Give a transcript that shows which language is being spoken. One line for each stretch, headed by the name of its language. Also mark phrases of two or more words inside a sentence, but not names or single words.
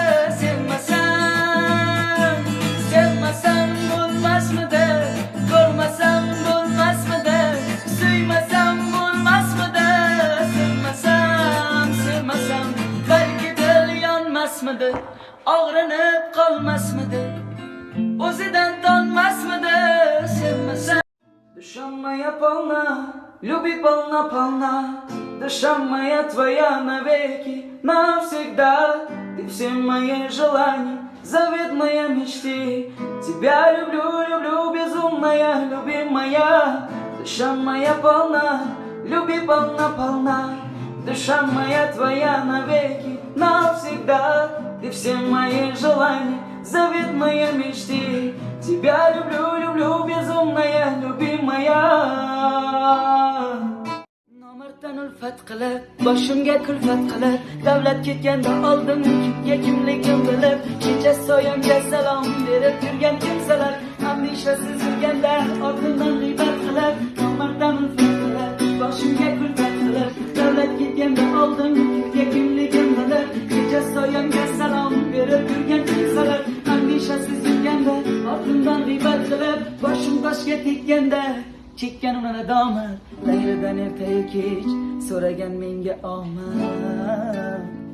Uzbek: Sevmasam bo'lmasmidi, ko'rmasam bo'lmasmidi, suymasam bo'lmasmidi, sevmasam balki dil yonmasmidi, og'rinib qolmasmidi, o'zidan tonmasmidi. Sevmasam
Russian: душа моя полна, люби полна, душа моя твоя навеки, навсегда. Ты все мои желания, завет моей мечты. Тебя люблю, люблю, безумная, любимая. Душа моя полна, люби полна, душа моя твоя навеки, навсегда. Ты все мои желания, завет моей мечты. Тебя люблю, люблю, безумная, любимая.
Uzbek: Nomerdan ulfat qilib, boshimga kulfat qilib, davlat ketganda oldin kimga kimligim bilib, kecha soyamga salom berib yurgan kimsalar, hamishasiz yurganda ortimdan g'iybat qilib, nomerdan ulfat qilib, boshimga kulfat qilib, davlat ketganda oldin kimga kimligim bilib, kecha soyamga salom berib yurgan kimsalar, hamishasiz yurganda ortimdan g'iybat qilib, boshim toshga tegganda chekkan uni nadomat, laylidan ertayu kech so'ragan menga omad.